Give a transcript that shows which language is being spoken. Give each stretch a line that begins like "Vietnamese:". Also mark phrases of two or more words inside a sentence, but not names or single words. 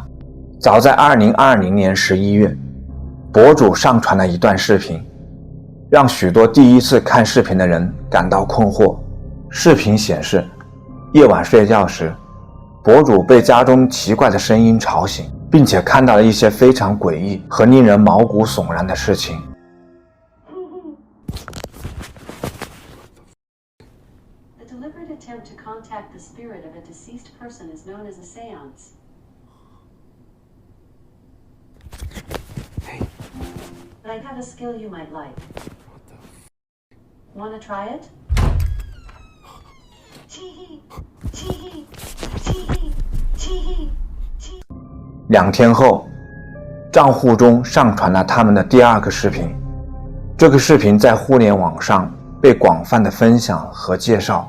Chinese: 早在2020年11月，博主上传了一段视频，让许多第一次看视频的人感到困惑。视频显示，夜晚睡觉时，博主被家中奇怪的声音吵醒，并且看到了一些非常诡异和令人毛骨悚然的事情。
English: The deliberate attempt to contact the spirit of a deceased person is known as a seance. Hey. But I have a skill you might like. Wanna try it? Chee-hee, chee-hee, chee-hee, chee-hee, chee-hee.
Chinese: 2 天后，账户中上传了他们的第2个视频。这个视频在互联网上被广泛的分享和介绍。